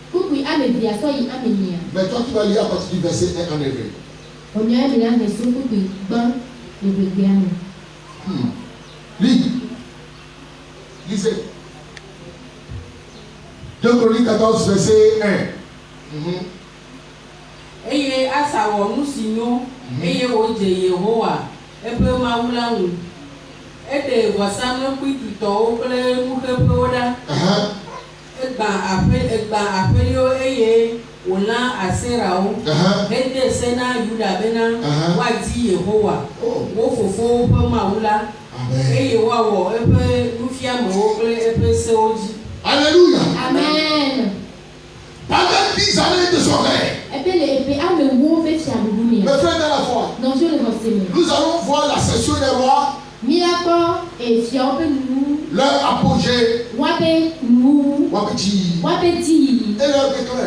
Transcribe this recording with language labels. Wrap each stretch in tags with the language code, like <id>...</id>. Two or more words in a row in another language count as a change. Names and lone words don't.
<fr>Mais toi tu vas lire à partir du verset 1 en hébreu. Lisez. 2 Chroniques 14, verset 1.</fr> <ee>Eye Asa wɔ nu si nyo, eye wodze Yehowa eƒe Mawu la ŋu. Eɖe vɔsamlekpui tutɔwo kple nuxeƒewo ɖa. Egbã aƒeliwo eye wòlã Aserawo. Hede se na Yuda bena woadi Yehowa, wo fofowo ƒe Mawu la, eye woawɔ eƒe nufiamewo kple eƒe sewo dzi.</ee> <fr>Alléluia. Amen. Pendant 10 années de son règne. Mes frères dans la foi. Nous allons voir la session des rois. Leur apogée. Et leur déclin.</fr>